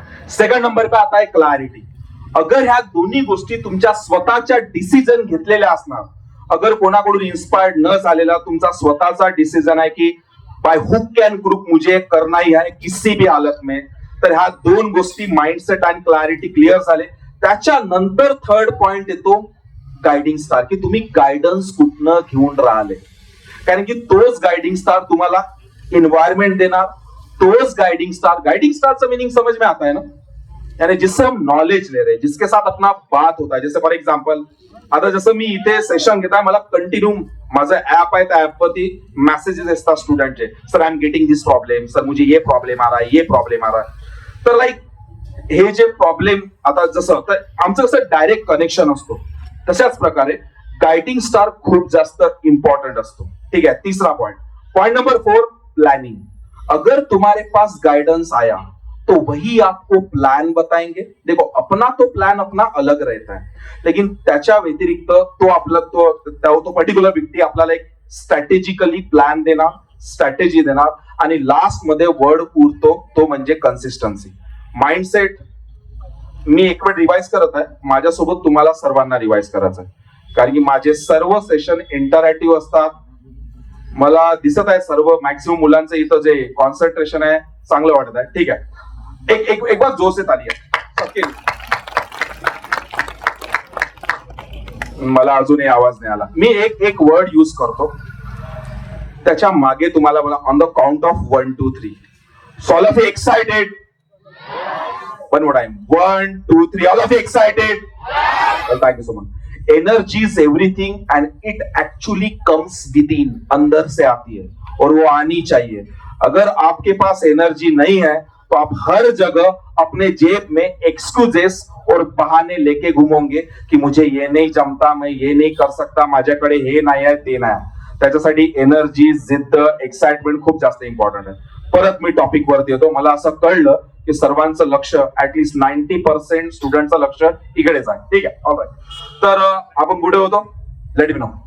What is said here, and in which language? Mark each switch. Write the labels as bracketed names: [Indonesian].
[Hindi] Second number पे आता है [Marathi] clarity. अगर ह्या दोन्ही गोष्टी तुमच्या स्वतःच्या डिसिजन घेतलेल्या असणार, अगर कोणाकडून इन्स्पायर्ड न झालेला तुमचा स्वतःचा डिसिजन आहे की [English] by hook and crook [Hindi] मुझे करना ही है किसी भी हालत में, [Marathi] तर ह्या 2 गोष्टी माइंडसेट आणि क्लॅरिटी क्लिअर झाले. त्याच्यानंतर थर्ड पॉइंट येतो गायडिंग स्टार, की तुम्ही गायडन्स कुठनं घेऊन राहिले. कारण की तोच गायडिंग स्टार तुम्हाला एन्व्हायरमेंट देणार, तोच गायडिंग स्टारचं [Hindi] मीनिंग समझ में आता है ना, यानी जिससे हम नॉलेज ले रहे हैं, जिसके साथ अपना बात होता है. [Marathi] जैसे फॉर एग्जाम्पल आता जसं मी इथे सेशन घेताय, मला कंटिन्यू माझं ऍप आहे, त्या ऍपवरती मेसेजेस असतात स्टुडंटचे, [English] sir I am getting this problem, [Hindi] sir मुझे ये प्रॉब्लेम आ रहा है, [Marathi] ये प्रॉब्लेम आ रहा है. तर हे जे प्रॉब्लेम आता जसं तर आमचं कसं डायरेक्ट कनेक्शन असतो, तशाच प्रकारे गाइडिंग स्टार खूप जास्त इंपॉर्टेंट असतो. [Hindi] ठीक है. तीसरा पॉइंट नंबर 4, प्लानिंग. अगर तुम्हारे पास गाइडेंस आया तो वही आपको प्लान बताएंगे. देखो अपना तो प्लान अपना अलग रहता है, [Marathi] लेकिन त्याच्या व्यतिरिक्त तो पर्टिक्युलर व्यक्ती आपल्याला एक स्ट्रॅटेजिकली प्लॅन देणार, स्ट्रॅटेजी देणार, आणि लास्ट मध्ये वर्ड उरतो तो म्हणजे कन्सिस्टन्सी. माइंडसेट मी एक वेळ रिवाइज करत आहे, माझ्यासोबत तुम्हाला सर्वांना रिवाइज करायचं आहे, कारण की माझे सर्व सेशन इंटरॅक्टिव्ह असतात. मला दिसत आहे सर्व मॅक्सिमम मुलांचं इथं जे कॉन्सन्ट्रेशन आहे चांगलं वाटत आहे. ठीक आहे, एक बार जोर से ताली आहे. मला अजूनही आवाज नाही आला. मी एक वर्ड यूज करतो, त्याच्या मागे तुम्हाला मला [English] On the count of 1 2 3 all of you excited. One more time. 1 2 3 all of you excited? Well, thank you so much. Energy is everything and it actually comes within, [Hindi] अंदर से आती है और वो आनी चाहिए. अगर आपके पास एनर्जी नहीं है तो आप हर जगह अपने जेब में एक्सक्यूजेस और बहाने लेके घुमोगे की मुझे ये नहीं जमता, मैं ये नहीं कर सकता, [Marathi] माझ्याकडे हे नाही आहे, [Hindi] ते नाही आहे. [Marathi] त्याच्यासाठी एनर्जी, जिद्द, एक्साइटमेंट खूप जास्त इम्पॉर्टंट आहे. परत मी टॉपिक वरती येतो. मला असं कळलं की सर्वांचं लक्ष ऍटलीस्ट 90% स्टुडंटचं लक्ष इकडेच आहे. ठीक आहे, ऑलराईट. तर आपण पुढे होतो. [English] Let me know.